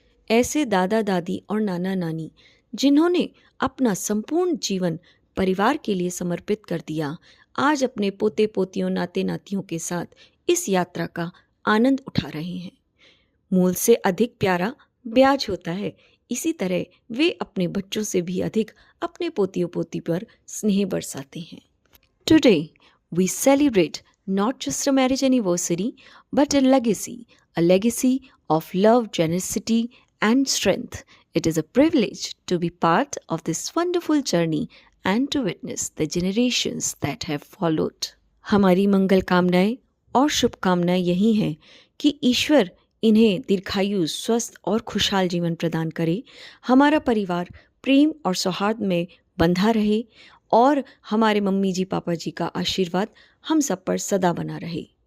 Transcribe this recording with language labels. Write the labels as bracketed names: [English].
[Hindi] ऐसे दादा दादी और नाना नानी जिन्होंने अपना संपूर्ण जीवन परिवार के लिए समर्पित कर दिया, आज अपने पोते पोतियों नाते नातियों के साथ इस यात्रा का आनंद उठा रहे हैं। मूल से अधिक प्यारा ब्याज होता है, इसी तरह वे अपने बच्चों से भी अधिक अपने पोतियों पोती पर स्नेह बरसाते हैं। [English] Today, we celebrate not just a marriage anniversary, but a legacy of love, generosity, and strength. It is a privilege to be part of this wonderful journey and to witness the generations that have followed. [Hindi] हमारी मंगल कामनाएं और शुभकामनाएं यही हैं कि ईश्वर इन्हें दीर्घायु, स्वस्थ और खुशहाल जीवन प्रदान करे, हमारा परिवार प्रेम और सौहार्द में बंधा रहे और हमारे मम्मी जी पापा जी का आशीर्वाद हम सब पर सदा बना रहे।